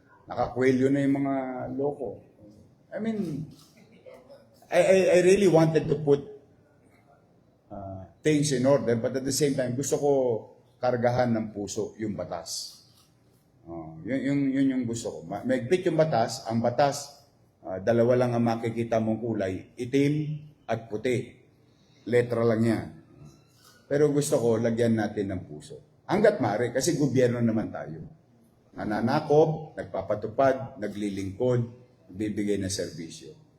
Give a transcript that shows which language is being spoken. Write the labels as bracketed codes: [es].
[tl] Nakakwelyo na yung mga loko. [en] I mean, I really wanted to put things in order, but at the same time, [tl] gusto ko kargahan ng puso yung batas. Yun yung gusto ko. Maigpit yung batas. Ang batas, dalawa lang ang makikita mong kulay, itim at puti. Letra lang yan. Pero gusto ko, lagyan natin ng puso. Hanggat maaari, kasi gobyerno naman tayo. Nananakop, nagpapatupad, naglilingkod, bibigay ng serbisyo.